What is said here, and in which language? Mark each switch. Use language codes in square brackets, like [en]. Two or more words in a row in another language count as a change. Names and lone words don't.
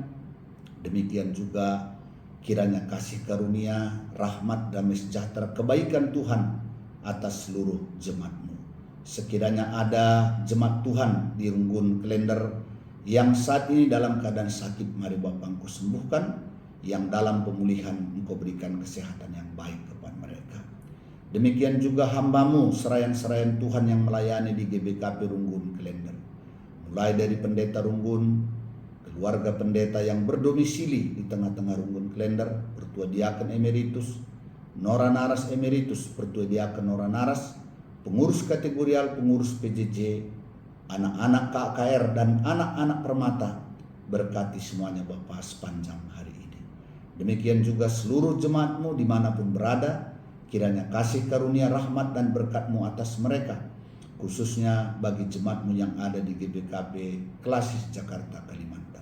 [id] Demikian juga kiranya kasih karunia, rahmat, damai sejahtera, kebaikan Tuhan atas seluruh jemaat-Mu. Sekiranya ada jemaat Tuhan di Runggun Klender yang saat ini dalam keadaan sakit, mari Bapa Engkau sembuhkan. Yang dalam pemulihan Engkau berikan kesehatan yang baik kepada mereka. Demikian juga hamba-Mu, serayan-serayan Tuhan yang melayani di GBKP Runggun Klender. Mulai dari pendeta Runggun, keluarga pendeta yang berdomisili di tengah-tengah Runggun Klender, Pertua Diaken Emeritus, Nora Naras Emeritus, Pertua Diaken Nora Naras, pengurus kategorial, pengurus PJJ, anak-anak KKR dan anak-anak Permata, berkati semuanya Bapa sepanjang hari ini. Demikian juga seluruh jemaat-Mu dimanapun berada, kiranya kasih karunia, rahmat dan berkat-Mu atas mereka, khususnya bagi jemaat-Mu yang ada di GBKP Klasis Jakarta, Kalimantan.